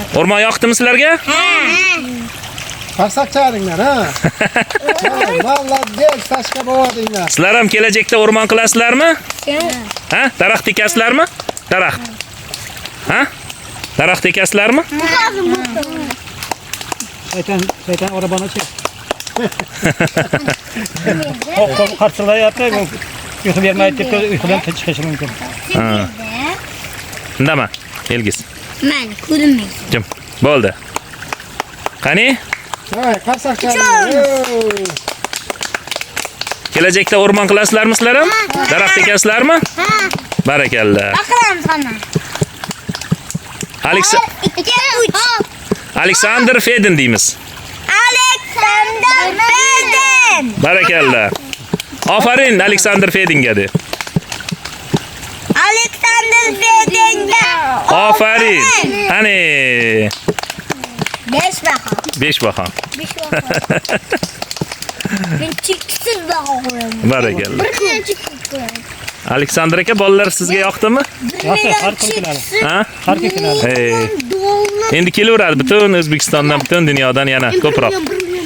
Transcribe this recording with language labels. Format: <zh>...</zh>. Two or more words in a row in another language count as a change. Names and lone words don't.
<uz>O'rmon yoqdimi sizlarga? Qarsak charinglar, ha? Молодец, tashqa bo'dinglar. Sizlar ham kelajakda o'rmon qilasizlarmi? Ha? Daraxt ekasizlarmi? Daraxt. Ha? Daraxt ekasizlarmi?</uz> <tr>Şeytan arabanı çek.</tr> <uz>Qarşılayapti, uyqu bermaydi deb uyqudan chiqishi mumkin. Indama, Elgis. Men ko'rinmayman. Jim. Bo'ldi. Qani? Voy, qarsak charinglar. Kelajakda o'rmon qilasizlarmi sizlar ham? Daraxt ekasizlarmi? Barakalla. Aqlamiz qana. Aleksandr Fedin deymiz. Aleksandr Fedin. Barakalla. Aferin Aleksandr Fedinga de. Aleksandr Fedinga. Aferin. Hani 5 baho. 5 baho. Men cheksiz baho qo'yaman. Barakalla. Bir kun cheksiz qo'yaman. Aleksandr aka bolalar sizga yoqdimi? Har kun keladi. Ha? Har kun keladi. Endi kelaveradi butun O'zbekistondan, butun dunyodan yana ko'proq.</uz>